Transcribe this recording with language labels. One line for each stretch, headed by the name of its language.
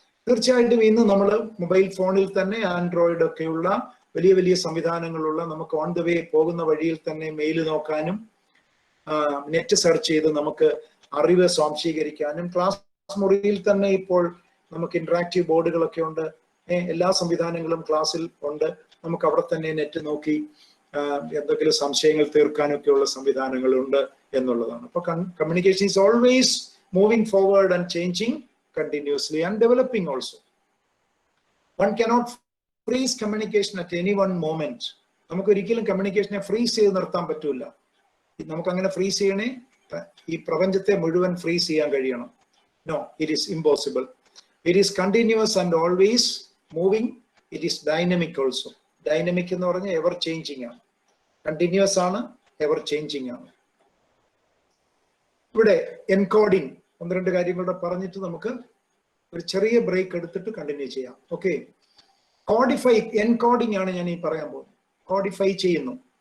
Malayalam: തീർച്ചയായിട്ടും ഇന്ന് നമ്മൾ മൊബൈൽ ഫോണിൽ തന്നെ ആൻഡ്രോയിഡ് ഒക്കെയുള്ള വലിയ വലിയ സംവിധാനങ്ങളുള്ള, നമുക്ക്
English: on the way
Malayalam: പോകുന്ന വഴിയിൽ തന്നെ മെയിൽ നോക്കാനും നെറ്റ് സെർച്ച് ചെയ്ത് നമുക്ക് അറിവ് സ്വാംശീകരിക്കാനും, ക്ലാസ് മുറിയിൽ തന്നെ ഇപ്പോൾ നമുക്ക് ഇന്ററാക്റ്റീവ് ബോർഡുകളൊക്കെ ഉണ്ട്. എല്ലാ സംവിധാനങ്ങളും ക്ലാസ്സിൽ ഉണ്ട്. നമുക്ക് അവിടെ തന്നെ നെറ്റ് നോക്കി എന്തെങ്കിലും സംശയങ്ങൾ തീർക്കാനൊക്കെയുള്ള സംവിധാനങ്ങളുണ്ട് എന്നുള്ളതാണ്.
English: അപ്പൊ communication is always moving forward and changing continuously and developing also. One cannot freeze communication at any one moment.
Malayalam: നമുക്ക് ഒരിക്കലും കമ്മ്യൂണിക്കേഷനെ ഫ്രീസ് ചെയ്ത് നിർത്താൻ പറ്റൂല. നമുക്ക് അങ്ങനെ ഫ്രീസ് ചെയ്യണേ ഈ പ്രപഞ്ചത്തെ മുഴുവൻ ഫ്രീസ് ചെയ്യാൻ കഴിയണം.
English: No, it is impossible. It is continuous and always moving. It is dynamic also.
Malayalam: Dynamic എന്ന് പറഞ്ഞാൽ
English: ever changing
Malayalam: ആണ്. കണ്ടിന്യൂസ് ആണ്, എവർ ചേഞ്ചിങ് ആണ്. ഇവിടെ എൻകോഡിങ് ഒന്ന് രണ്ട് കാര്യങ്ങളുടെ പറഞ്ഞിട്ട് നമുക്ക് ഒരു ചെറിയ ബ്രേക്ക് എടുത്തിട്ട് കണ്ടിന്യൂ ചെയ്യാം. ഓക്കെ, കോഡിഫൈ, എൻകോഡിംഗ് ആണ് ഞാൻ ഈ പറയാൻ പോകുന്നത്. കോഡിഫൈ ചെയ്യുന്നു.